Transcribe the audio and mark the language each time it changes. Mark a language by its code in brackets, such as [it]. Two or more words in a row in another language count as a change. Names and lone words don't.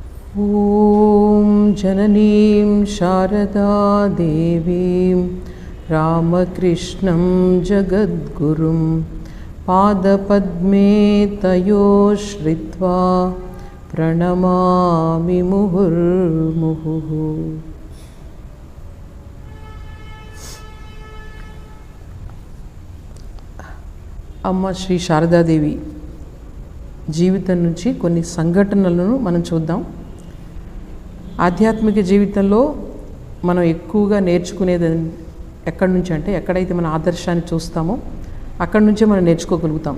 [sa] ॐ जननीं शारदा देवीं रामकृष्णं जगद्गुरुं पादपद्मे तयो श्रित्वा प्रणमामि मुहुर्मुहुः। [te] అమ్మ శ్రీ శారదాదేవి జీవితం నుంచి కొన్ని సంఘటనలను మనం చూద్దాం. ఆధ్యాత్మిక జీవితంలో మనం ఎక్కువగా నేర్చుకునేది ఎక్కడి నుంచి అంటే, ఎక్కడైతే మన ఆదర్శాన్ని చూస్తామో అక్కడి నుంచే మనం నేర్చుకోగలుగుతాం.